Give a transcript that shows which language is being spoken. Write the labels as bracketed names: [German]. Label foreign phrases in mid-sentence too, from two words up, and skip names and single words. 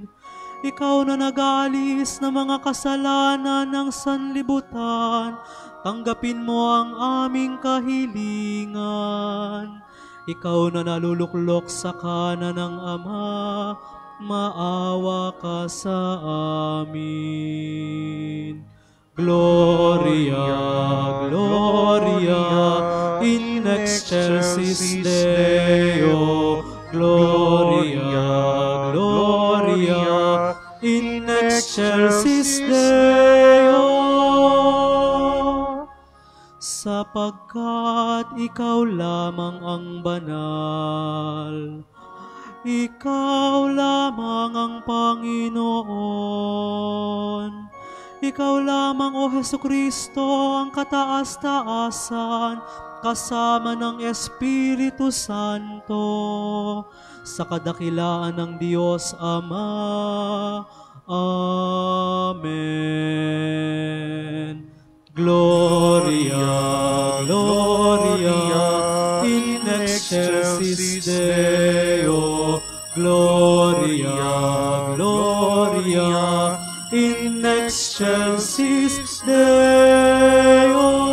[Filipino] Ikaw na nagalis ng mga kasalanan ng sanlibutan, tanggapin mo ang aming kahilingan. Ikaw na naluluklok sa kanan ng Ama, maawa ka sa amin. [Latin] Gloria, Gloria, in excelsis Deo. Gloria, Gloria, in excelsis Deo. [Filipino] Sapagkat ikaw lamang ang banal, ikaw lamang ang Panginoon. Ikaw lamang, O Hesukristo, ang kataas-taasan, kasama ng Espiritu Santo, sa kadakilaan ng Diyos Ama. Amen. [Latin] Gloria, Gloria, in excelsis Deo. Gloria, Gloria, in excelsis Deo.